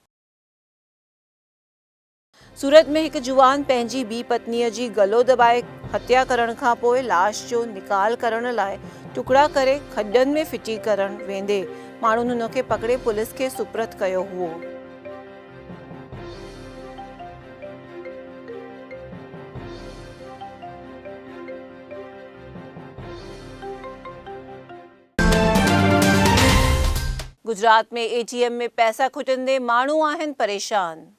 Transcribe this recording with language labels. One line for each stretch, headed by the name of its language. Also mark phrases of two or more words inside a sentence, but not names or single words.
Sindhi: सूरत में हिकु जुवान पंहिंजी ॿी पत्नीअ जी गलो दॿाए हत्या करण खां पोइ लाश जो निकाल करण लाइ टुकड़ा करे खॾनि में फिटी करण वेंदे माण्हुनि हुन खे पकड़े पुलिस खे सुपुर्द कयो हुओ। गुजरात में एटीएम में पैसा खुटंदे माण्हू आहिनि परेशान।